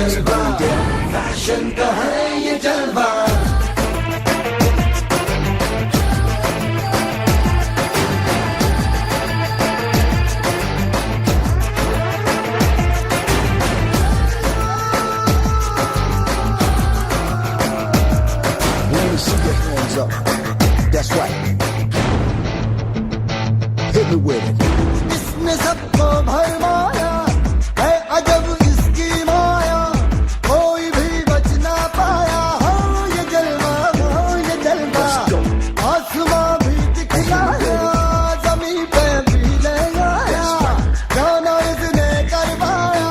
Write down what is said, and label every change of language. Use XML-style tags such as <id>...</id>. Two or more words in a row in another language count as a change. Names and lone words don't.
<hi>जलवा, फैशन का है ये जलवा।</hi> <en>Let me see your hands up. That's right. Hit me with it.</en> <hi>इसने सबको भरमाया है अजब इसकी माया, कोई भी बच ना पाया। हो ये जलवा, हो ये जलवा, आसमां भी दिखलाया, जमीन पे भी ले आया, जाना इसने करवाया।</hi>